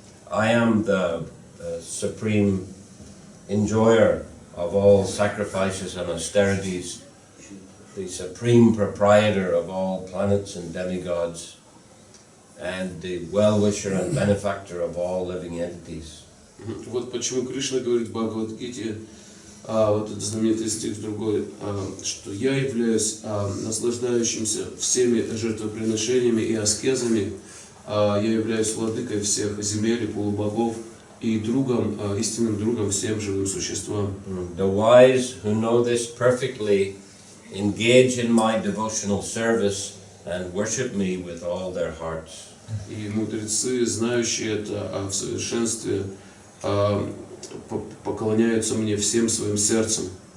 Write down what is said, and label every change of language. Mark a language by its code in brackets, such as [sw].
[en] I am the supreme enjoyer of all sacrifices and austerities, the supreme proprietor of all planets and demigods, and the well-wisher and benefactor of all living entities. [ru] Вот почему Кришна говорит в Бхагавад-гите, вот этот знаменитый стих другой, что я являюсь наслаждающимся всеми жертвоприношениями и аскезами, я являюсь владыкой всех земель и полубогов и другом, истинным другом всем живым существам. [en] The wise who know this perfectly engage in my devotional service and worship me with all their hearts. [ru] И мудрецы, знающие это в совершенстве, поклоняются мне всем своим сердцем.